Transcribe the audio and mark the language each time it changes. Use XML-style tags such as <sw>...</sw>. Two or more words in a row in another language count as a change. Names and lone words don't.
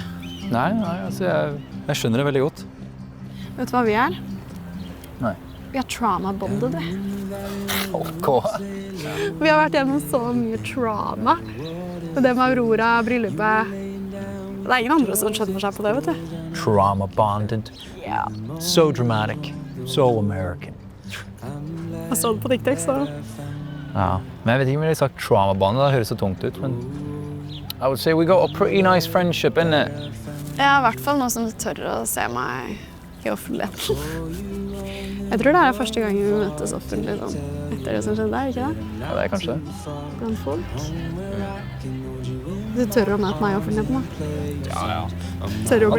<no>Nei, altså jeg skjønner det veldig godt. Vet du hva vi er? Nei. Vi er trauma-bonded. Ok. Vi har vært gjennom så mye trauma. Og det med Aurora, bryllupet. Det er ingen andre som skjønner seg på det, vet du.</no> <en>Trauma bonded. Yeah. So dramatic. So American.</en> <no>Jeg så det på TikTok, så... Ja, men jeg vet ikke om jeg har sagt trauma-bane, det høres så tungt ut, men...</no> <en>I would say we got a pretty nice friendship, isn't it?</en> <no>Ja, i hvert fall noen som tør å se meg i offentligheten. Jeg tror det er første gang vi møtes offentlig sånn, etter det som skjedde, ikke det? Ja, det er kanskje det. Blant folk. Du tør å møte meg i offentligheten, da? Ja. Tør å bli...</no>